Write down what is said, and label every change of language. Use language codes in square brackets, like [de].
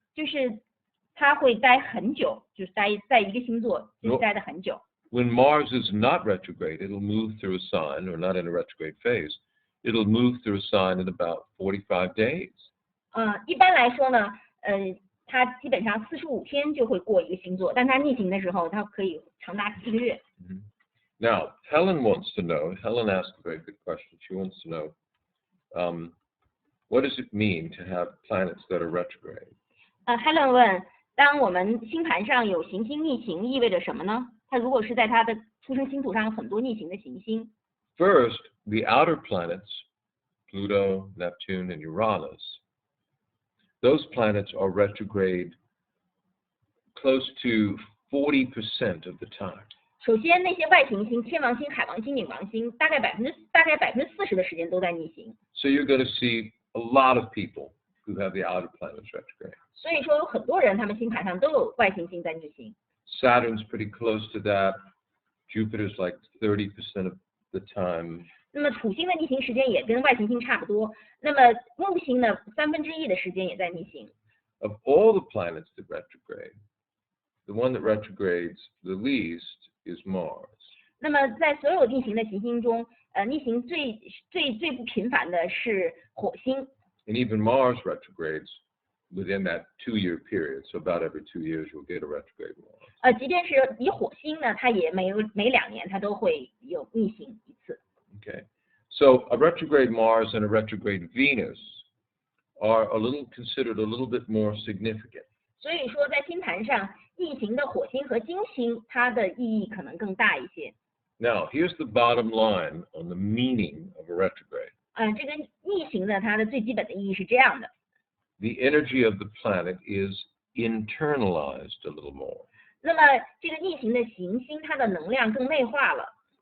[zh] 就是它会待很久，就是待在一个星座，就是待得很久。 [en] When Mars is not retrograde, it'll move through a sign, or not in a retrograde phase. It'll move through a sign in about 45 days. [zh] 一般来说呢，它基本上45天就会过一个星座，但它逆行的时候，它可以长达7个月。 [en] Now, Helen wants to know. Helen asked a very good question. She wants to know, what does it mean to have planets that are retrograde? [zh] Helen 问，当我们星盘上有行星逆行，意味着什么呢？它如果是在它的出生星图上有很多逆行的行星。 [en] First, the outer planets, Pluto, Neptune, and Uranus, those planets are retrograde close to 40% of the time. [zh] 首先，那些外行星，天王星、海王星、冥王星，大概40%的时间都在逆行。 [en] So you're going to see a lot of people who have the outer planets retrograde. [zh] 所以说，有很多人他们星盘上都有外行星在逆行。 [en] Saturn's pretty close to that. Jupiter's like 30% of the time. [zh] 那么土星的逆行时间也跟外行星差不多。那么木星呢，1/3的时间也在逆行。 [en] Of all the planets that retrograde, the one that retrogrades the least is Mars. [zh] 那么在所有逆行的行星中，逆行最不频繁的是火星。 [en] And even Mars retrogrades within that 2-year period. So about every 2 years you'll get a retrograde Mars. [zh] 即便是以火星呢，它也每2年它都会有逆行一次。 [en] Okay. So a retrograde Mars and a retrograde Venus are considered a little bit more significant. [zh] 所以说，在星盘上，逆行的火星和金星，它的意义可能更大一些。 [en] Now, here's the bottom line on the meaning of a retrograde. [zh] 这个逆行呢，它的最基本的意义是这样的。 [en] The energy of the planet is internalized a little more. [zh] 那么这个逆行的行星，它的能量更内化了。